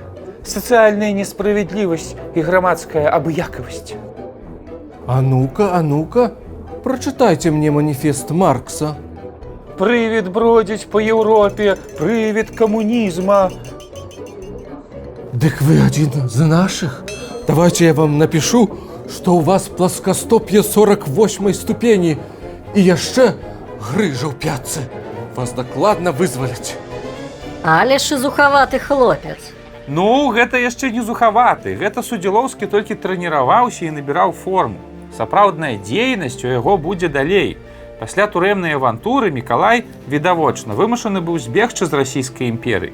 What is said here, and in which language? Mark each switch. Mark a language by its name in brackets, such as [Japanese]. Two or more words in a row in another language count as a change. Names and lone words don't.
[Belarusian] Сацыяльная несправядлівасць і грамадская абыякавасць. [Russian] А ну-ка, прочитайте мне манифест Маркса. [Belarusian] Прывід бродзіць па Еўропе, прывід камунізма. [Russian] Дык вы один из наших? Давайте я вам напишу, что у вас плоскостопье 48 ступени, [Belarusian] І яшчэ грыжа ў пятцы. Вас дакладна вызваляць. Але шизухаваты хлопец. Ну, гэта яшчэ не зухаваты. Гэта Судзілоўскі толькі трэніраваўся і набіраў форму. Сапраўдная дзейнасць у яго будзе далей. Пасля турэмнай авантуры Мікалай, відавочна, вымушаны быў збегчы з расійскай імперыі.